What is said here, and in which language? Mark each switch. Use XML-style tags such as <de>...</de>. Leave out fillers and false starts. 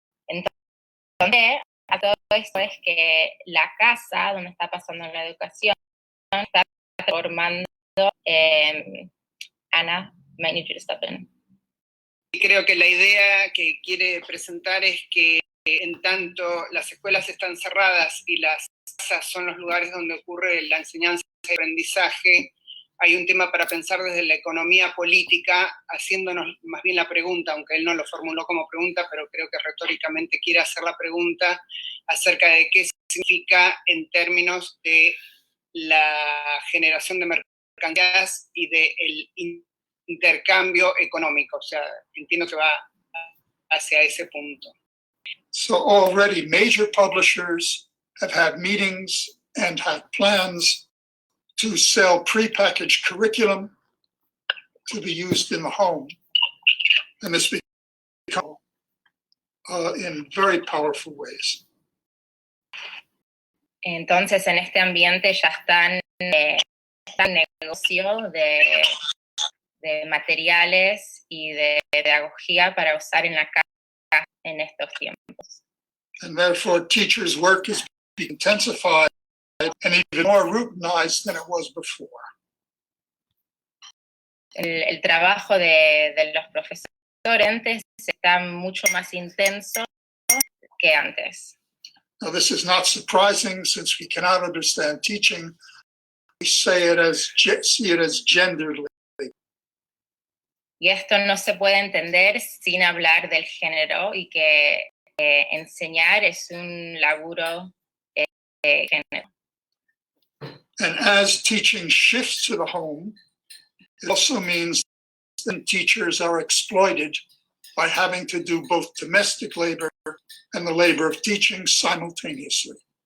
<es>Entonces, a todo esto es que la casa donde está pasando la educación está transformando.</es> <en>Ana, might need you to step in.</en> <es>Y creo que la idea que quiere presentar es que en tanto las escuelas están cerradas y las casas son los lugares donde ocurre la enseñanza y aprendizaje, hay un tema para pensar desde la economía política, haciéndonos más bien la pregunta, aunque él no lo formuló como pregunta, pero creo que retóricamente quiere hacer la pregunta acerca de qué significa en términos de la generación de mercancías y del intercambio económico. O sea, entiendo que va hacia ese punto.</es> <en>So already major publishers have had meetings and have plans to sell prepackaged curriculum to be used in the home. And this becomes in very powerful ways.</en> <es>Entonces, en este ambiente ya están negocio de materiales y de pedagogía para usar en la casa en estos tiempos.</es> <en>And therefore, teachers' work is being intensified and even more routinized than it was before.</en> <es>El trabajo de los profesores está mucho más intenso que antes.</es> <en>Now, this is not surprising since we cannot understand teaching. We see it as gendered.</en> <es>Y esto no se puede entender sin hablar del género y que enseñar es un laburo de género.</es> <en>And as teaching shifts to the home, it also means that teachers are exploited by having to do both domestic labor and the labor of teaching simultaneously.</en>